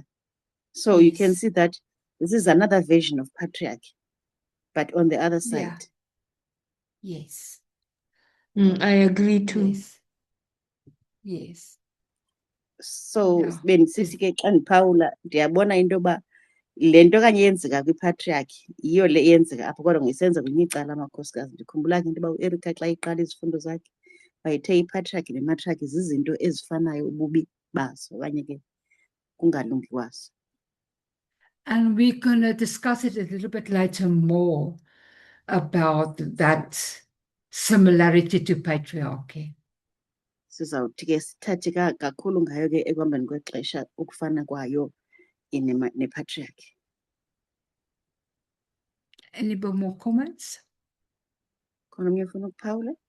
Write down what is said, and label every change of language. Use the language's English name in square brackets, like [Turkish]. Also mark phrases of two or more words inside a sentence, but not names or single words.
[English] So you can Yes. see that this is another version of patriarchy, but on the other side. Yeah. Yes. I agree too. Yes. Yes. So Yeah. [Xhosa] bendisithi ke xa ndiphawula ndiyabona into yoba le nto okanye yenzeka kwipatriarchy yiyo le yenzeka apho, kodwa ngoyisenza kwelinye icala amakhosikazi. Ndikhumbula ke into yoba uErika xa iqala izifundo zakhe wayethe ipatriarchy nematriarchy zizinto ezifanayo ububi bazo okanye ke kungalungi kwazo. [English] And we're going to discuss it a little bit later more about that similarity to patriarchy. [Xhosa] Sizawuthi ke sithathe kakhulu ngayo ke ekuhambeni kwexesha ukufana kwayo nepatriarchy. [English] Any more comments? [Xhosa] Khona omnye ufuna ukuphawula?